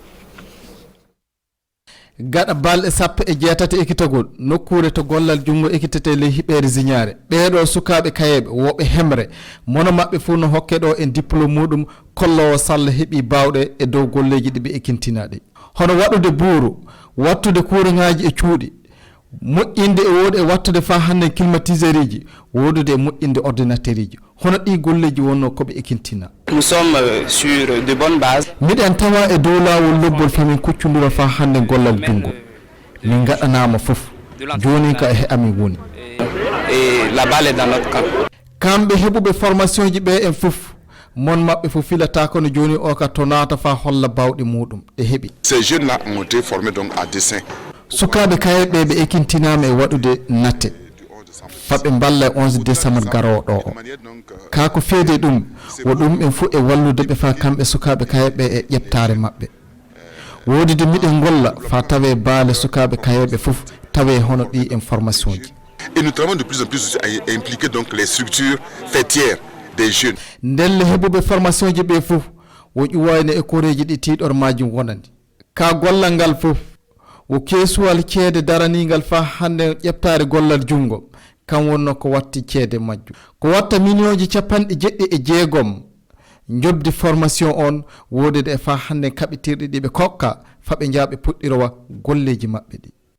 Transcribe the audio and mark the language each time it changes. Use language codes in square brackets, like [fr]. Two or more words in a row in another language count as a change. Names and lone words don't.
[ff] gaɗa balɗe sappo e jeetati ekkitagol nokkure to gollal jungo ekkitete ley hiɓere signare ɓeɗo sukaɓe kayeɓe woɓe hemre mono mabɓe fof no hokke ɗo en diplôme muɗum kollowo salla heeɓi bawɗe e dow golleji ɗi ɓe ekkintinaɗe hono waɗude buuru wattude kuuraŋaji e cuuɗi moƴƴinde e woodi e wattude fa hande climatiseur ji wodude e moƴƴinde ordinateur ji hono ɗi golleji wonno koɓe ekkintina. [fr] Nous sommes sur de bonnes bases. [ff] miɗen tawa e dow lawol lobbol famin kuccudira fa hande gollal jungo min gaɗanama foof joni ka e amin woni [fr] Et la balle est dans notre camp. [ff] kamɓe heɓuɓe formation ji ɓe en foof mon mabɓe fof filata kono joni o ka to naata fa holla bawɗi muɗum ɗe heeɓi. [fr] Ces jeunes là ont été formés donc à dessin. [ff] sukaɓe kayeɓe ɓe ekkintinama e waɗude natte faɓe balla e 11 décembre garowo ɗo o ka ko feede ɗum wo ɗum en fof e wallude ɓe fa kamɓe sukaɓe kayeɓe e ƴettare mabɓe woodi de miɗen golla fa tawe baale sukaɓe kayeɓe fof tawe hono ɗi information ji. [fr] Et nous travaillons de plus en plus à impliquer donc les structures fêtières des jeunes. [ff] ndelle heɓuɓe formation ji ɓe fof wo ƴuwayno e koreji ɗi tiɗor majum wonandi ka gollal ngal fof wo keesuwal ceede daranigal fa hande ƴettare gollal jungo kam wonno ko watti ceede majjum ko watta million ji 90 jobdi formation on wodede e fa hande kaɓitirɗe ɗiɓe kokka faɓe jaaɓe puɗɗirowa golleji maɓɓe ɗi.